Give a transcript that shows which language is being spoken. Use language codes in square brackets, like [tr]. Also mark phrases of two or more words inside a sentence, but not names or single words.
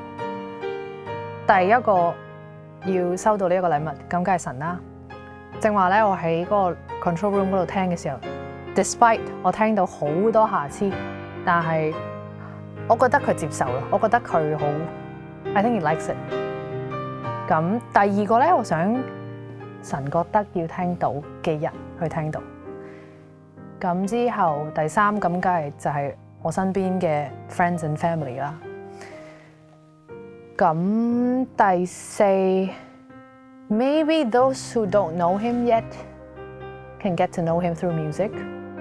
[yue] 第一個要收到呢一個禮物，咁梗係神啦。正話咧，我喺嗰個 [en] control room [yue] 嗰度聽嘅時候 ，despite 我聽到好多瑕疵，但係我覺得佢接受咯，我覺得佢好 ， [en] I think he likes it。 [yue] 咁第二個咧，我想神覺得要聽到嘅人去聽到。咁之後第三咁梗係就係我身邊嘅 [en] friends and family [yue] 啦。咁第四 [en] ，maybe those who don't know him yet can get to know him through music。